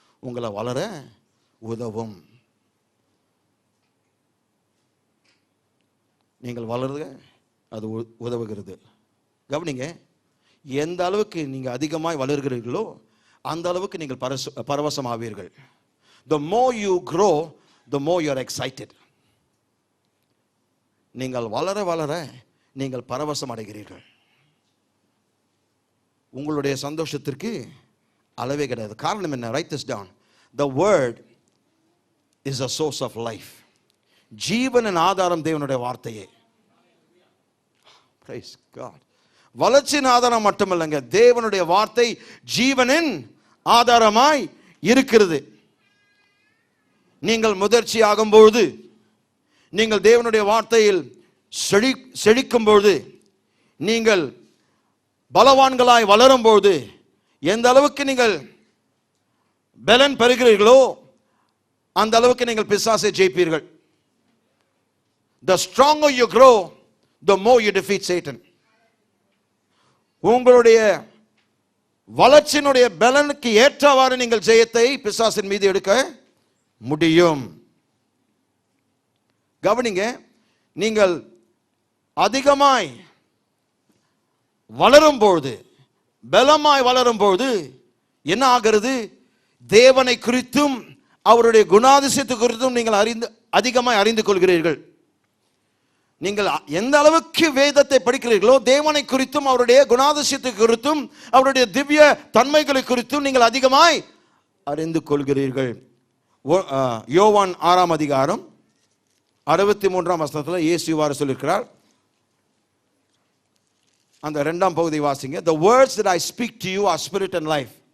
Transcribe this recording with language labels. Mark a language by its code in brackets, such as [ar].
[ta] உங்களை வளர உதவும். நீங்கள் வளருங்க, அது உதவுகிறது. கவனிங்க, எந்த அளவுக்கு நீங்கள் அதிகமாய் வளர்கிறீர்களோ அந்த அளவுக்கு நீங்கள் பரவசமாவீர்கள். [en] The more you grow, the more you are excited. [ta] நீங்கள் வளர வளர நீங்கள் பரவசம் அடைகிறீர்கள். உங்களுடைய சந்தோஷத்திற்கு அளவே கிடையாது. காரணம் என்ன? [en] Write this down. The word is a source of life. [ta] ஜீவனின் ஆதாரம் தேவனுடைய வார்த்தையே. [en] Praise God. [ta] வளர்ச்சியின் ஆதாரம் மட்டுமல்லங்க, தேவனுடைய வார்த்தை ஜீவனின் ஆதாரமாய் இருக்கிறது. நீங்கள் முதிர்ச்சி ஆகும் பொழுது, நீங்கள் தேவனுடைய வார்த்தையில் செழிக்கும் பொழுது, நீங்கள் பலவான்களாய் வளரும் பொழுது, எந்த அளவுக்கு நீங்கள் பலன் பெறுகிறீர்களோ அந்த அளவுக்கு நீங்கள் பிசாசை ஜெயிப்பீர்கள். [en] The stronger you grow, the more you defeat Satan. [ta] உங்களுடைய வளர்ச்சியினுடைய பலனுக்கு ஏற்றவாறு நீங்கள் ஜெயத்தை பிசாசின் மீது எடுக்க முடியும். கவனிங்க, நீங்கள் அதிகமாய் வளரும் பொழுது, பலமாய் வளரும் பொழுது என்ன ஆகிறது? தேவனை குறித்தும் அவருடைய குணாதிசயத்தை குறித்தும் நீங்கள் அதிகமாய் அறிந்து கொள்கிறீர்கள். நீங்கள் எந்த அளவுக்கு வேதத்தை படிக்கிறீர்களோ, தேவனை குறித்தும் அவருடைய குணாதிசயத்தை குறித்தும் அவருடைய திவ்ய தன்மைகளை குறித்தும் நீங்கள் அதிகமாய் அறிந்து கொள்கிறீர்கள். யோவான் 6ஆம் அதிகாரம் 63ஆம் வசனத்தில் இயேசு இவ்வாறு சொல்லியிருக்கிறார். அந்த 2ஆம் பகுதி வாசிங்க. [en] The words that I speak to you are spirit and life.